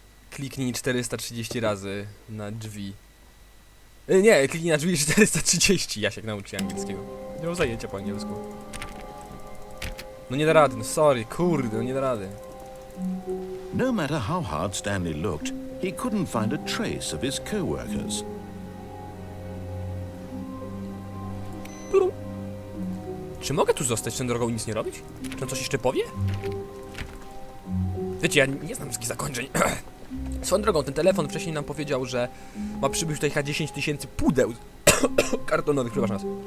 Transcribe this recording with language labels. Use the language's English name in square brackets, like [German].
[Polish] Kliknij 430 razy na drzwi. Nie, kliknij na drzwi 430. Jasiek nauczy się angielskiego. Nie mam zajęcia po angielsku. No nie da rady, no sorry, kurde, no nie da rady. [English] No matter how hard Stanley looked, he couldn't find a trace of his co-workers. [Polish] Czy mogę tu zostać tą drogą i nic nie robić? Czy on coś jeszcze powie? Wiecie, ja nie znam wszystkich zakończeń. Swoją drogą, ten telefon wcześniej nam powiedział, że ma przybyć tutaj 10 000 pudeł kartonowych, przepraszam was.